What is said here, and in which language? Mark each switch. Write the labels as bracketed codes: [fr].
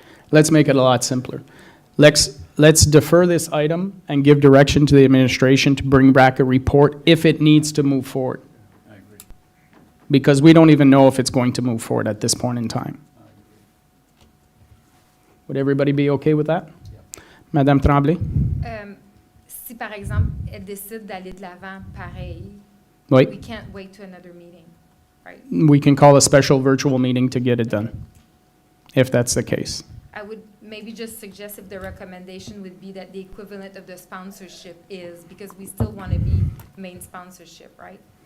[en] let's make it a lot simpler. Let's defer this item and give direction to the administration to bring back a report if it needs to move forward. I agree. Because we don't even know if it's going to move forward at this point in time. Would everybody be okay with that? Madame Tremblay? [fr] Si par exemple, elle décide d'aller de l'avant pareil, Oui, [en] we can't wait to another meeting, right? we can call a special virtual meeting to get it done, if that's the case. I would maybe just suggest if the recommendation would be that the equivalent of the sponsorship is, because we still want to be main sponsorship, right?